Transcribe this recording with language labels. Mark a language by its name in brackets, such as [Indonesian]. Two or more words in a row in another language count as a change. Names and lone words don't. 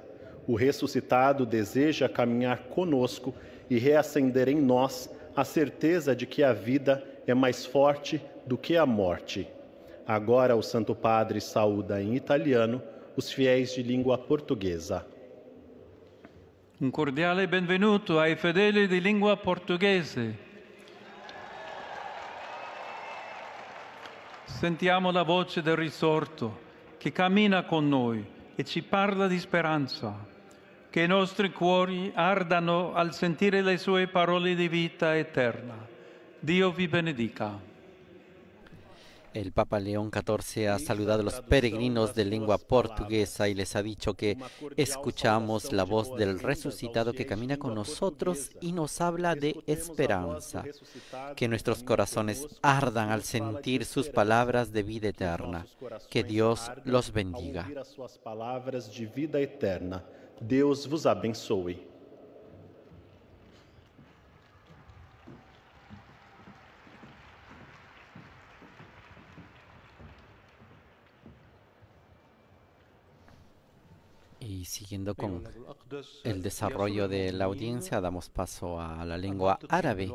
[Portuguese] O ressuscitado deseja caminhar conosco e reacender em nós a certeza de que a vida é mais forte do que a morte. Agora o Santo Padre saúda em italiano os fiéis de língua portuguesa. [Italian] Un cordiale benvenuto ai fedeli di lingua portoghese. Sentiamo la voce del risorto che cammina con noi e ci parla di speranza. Che i nostri cuori ardano al sentire le sue parole di vita eterna. Dio vi benedica. [Spanish] El Papa León XIV ha saludado a los peregrinos de lengua portuguesa y les ha dicho que escuchamos la voz del resucitado que camina con nosotros y nos habla de esperanza. Que nuestros corazones ardan al sentir sus palabras de vida eterna. Que Dios los bendiga. [Portuguese] Deus vos abençoe. [Spanish] Y siguiendo con el desarrollo de la audiencia, damos paso a la lengua árabe.